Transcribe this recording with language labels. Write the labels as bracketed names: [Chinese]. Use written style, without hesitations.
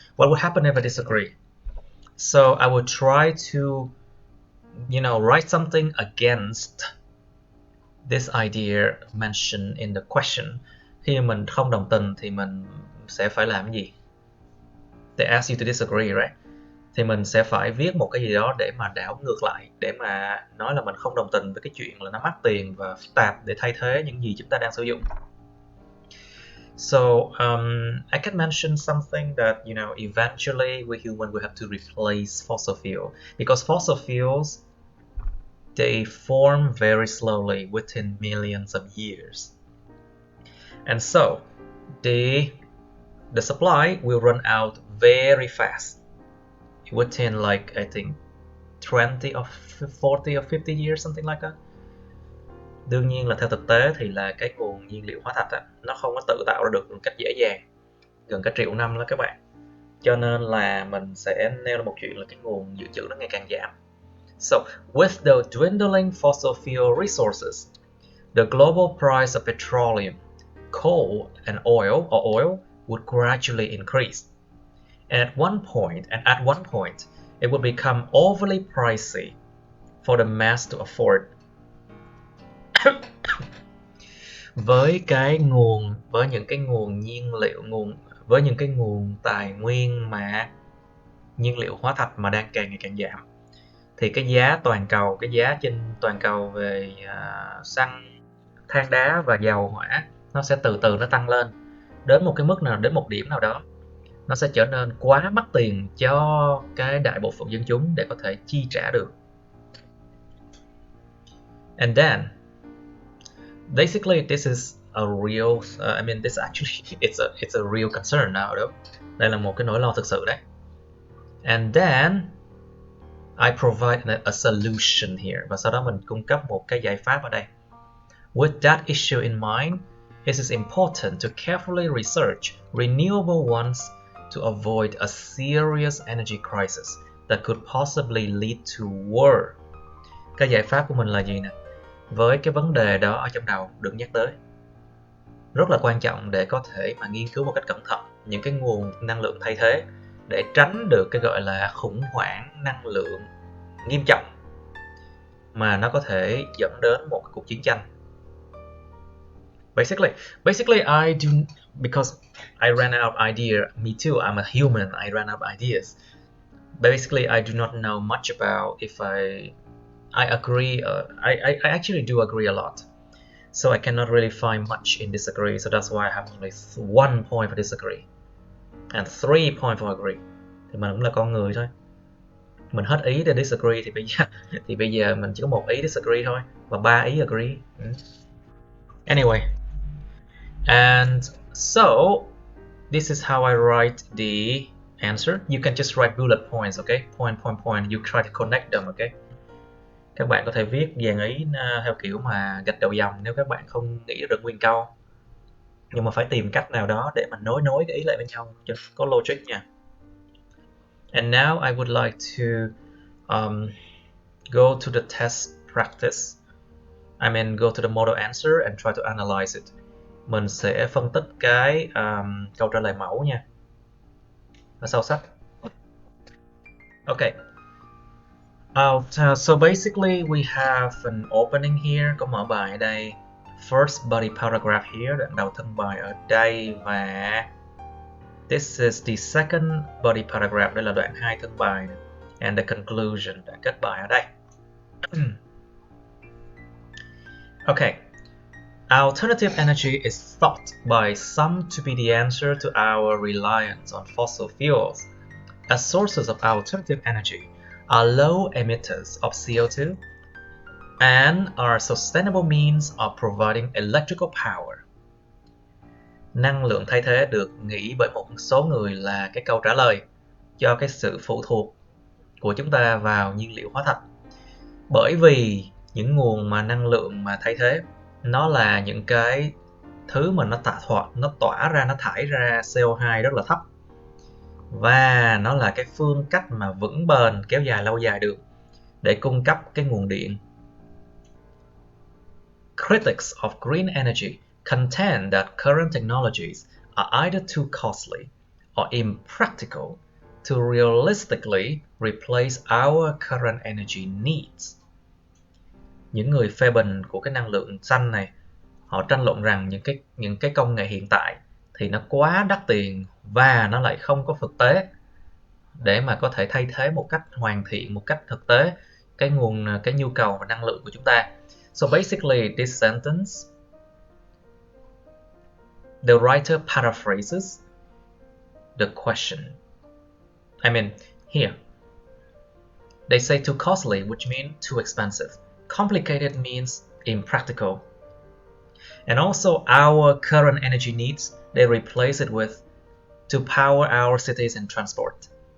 [English] What would happen if I disagree? So I would try to, write something against this idea mentioned in the question. [Vietnamese] Khi mình không đồng tình thì mình sẽ phải làm cái gì? [English] They ask you to disagree, right? [Vietnamese] Thì mình sẽ phải viết một cái gì đó để mà đảo ngược lại, để mà nói là mình không đồng tình với cái chuyện là nó mắc tiền và phức tạp để thay thế những gì chúng ta đang sử dụng. [English] So I can mention something that, eventually we humans will have to replace fossil fuel, because fossil fuels, they form very slowly within millions of years. And so the supply will run out very fast within, like, I think 20 or 40 or 50 years, something like that. [Vietnamese] Đương nhiên là theo thực tế thì là cái nguồn nhiên liệu hóa thạch nó không có tự tạo ra được một cách dễ dàng, gần cả triệu năm đó các bạn. Cho nên là mình sẽ nêu ra một chuyện là cái nguồn dự trữ nó ngày càng giảm. [English] So, with the dwindling fossil fuel resources, the global price of petroleum, coal and oil would gradually increase. And at one point, it would become overly pricey for the mass to afford. [Vietnamese] Với những cái nguồn nhiên liệu, với những cái nguồn tài nguyên mà nhiên liệu hóa thạch mà đang càng ngày càng giảm, thì cái giá trên toàn cầu về xăng, than đá và dầu hỏa nó sẽ từ từ nó tăng lên đến một cái mức nào, đến một điểm nào đó, nó sẽ trở nên quá mắc tiền cho cái đại bộ phận dân chúng để có thể chi trả được. [English] And then basically this is a real it's a real concern now though. [Vietnamese] Đây là một cái nỗi lo thực sự đấy. [English] And then I provide a solution here, [Vietnamese] và sau đó mình cung cấp một cái giải pháp ở đây. [English] With that issue in mind, it is important to carefully research renewable ones to avoid a serious energy crisis that could possibly lead to war. [Vietnamese] Cái giải pháp của mình là gì nè? Với cái vấn đề đó ở trong đầu đừng nhắc tới. Rất là quan trọng để có thể mà nghiên cứu một cách cẩn thận những cái nguồn năng lượng thay thế để tránh được cái gọi là khủng hoảng năng lượng nghiêm trọng mà nó có thể dẫn đến một cuộc chiến tranh. [English] Basically I do, because I ran out of idea. Me too, I'm a human. I ran out of ideas. Basically, I do not know much about if I agree. I actually do agree a lot. So I cannot really find much in disagree. So that's why I have only 1 point for disagree and 3 points for agree. [Vietnamese] Thì mình cũng là con người thôi. Mình hết ý để disagree thì bây giờ mình chỉ có 1 ý disagree thôi và 3 ý agree. [English] Anyway, and so this is how I write the answer. You can just write bullet points, okay? Point. You try to connect them, okay? [Vietnamese] Các bạn có thể viết dàn ý theo kiểu mà gạch đầu dòng nếu các bạn không nghĩ được nguyên câu. Nhưng mà phải tìm cách nào đó để mình nối cái ý lại với nhau cho có logic nha. [English] And now I would like to go to the test practice. I mean, go to the model answer and try to analyze it. [Vietnamese] Mình sẽ phân tích cái câu trả lời mẫu nha. Ở sau sách. Okay. [English] So basically we have an opening here, [Vietnamese] có mở bài ở đây. [English] First body paragraph here, [Vietnamese] đoạn đầu thân bài ở đây, và [English] this is the second body paragraph, [Vietnamese] đây là đoạn 2 thân bài, [English] and the conclusion, [Vietnamese] đoạn kết bài ở đây. [English] Okay. Alternative energy is thought by some to be the answer to our reliance on fossil fuels. As sources of alternative energy are low emitters of CO2 and are sustainable means of providing electrical power. [Vietnamese] Năng lượng thay thế được nghĩ bởi một số người là cái câu trả lời cho cái sự phụ thuộc của chúng ta vào nhiên liệu hóa thạch. Bởi vì những nguồn mà năng lượng mà thay thế nó là những cái thứ mà nó thải ra CO2 rất là thấp. Và nó là cái phương cách mà vững bền, kéo dài lâu dài được để cung cấp cái nguồn điện. [English] Critics of green energy contend that current technologies are either too costly or impractical to realistically replace our current energy needs. [Vietnamese] Những người phê bình của cái năng lượng xanh này, họ tranh luận rằng những cái công nghệ hiện tại thì nó quá đắt tiền và nó lại không có thực tế để mà có thể thay thế một cách hoàn thiện, một cách thực tế cái nhu cầu và năng lượng của chúng ta. [English] So basically this sentence, the writer paraphrases the question. I mean, here they say too costly, which means too expensive. Complicated means impractical. And also our current energy needs, they replace it with to power our cities and transport.